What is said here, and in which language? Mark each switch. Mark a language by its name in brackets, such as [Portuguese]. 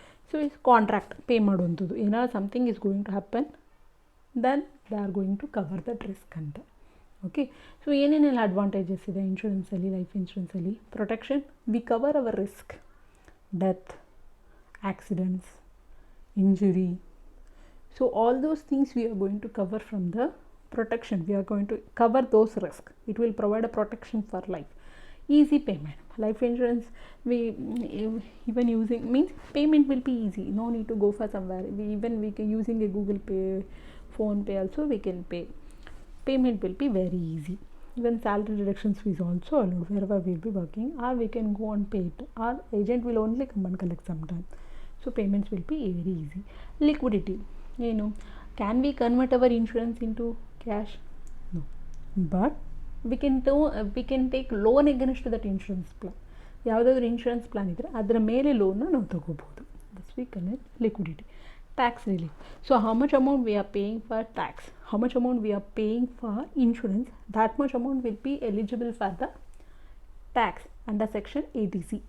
[English] So is contract pay ಮಾಡುವಂಥದ್ದು. ಏನಾದ್ರು something is going to happen, then they are going to cover that risk ಅಂತ. [Kannada] Okay, so ಏನೇನೆಲ್ಲ advantages ಇದೆ ಇನ್ಶೂರೆನ್ಸಲ್ಲಿ, life ಇನ್ಶೂರೆನ್ಸಲ್ಲಿ? [English] Protection, we cover our risk, death, accidents, injury. So all those things we are going to cover from the protection. We are going to cover those risks. It will provide a protection for life. Easy payment. Life insurance, we even using means payment will be easy. No need to go for somewhere. We can using a Google Pay, Phone Pay also we can pay. Payment will be very easy. Even salary deductions is also allowed wherever we will be working, or we can go and pay it. Our agent will only come and collect sometime. So payments will be very easy. Liquidity. Can we convert our insurance into cash? No, but we can take loan against that insurance plan. [Kannada] ಯಾವುದಾದ್ರೂ insurance plan ಇದ್ದರೆ ಅದರ ಮೇಲೆ ಲೋನ್ನ ನಾವು ತಗೋಬೋದು. [English] That's we connect liquidity. [Kannada] Tax relief. [English] So how much amount we are paying for tax, how much amount we are paying for insurance, that much amount will be eligible for the tax under section 80C.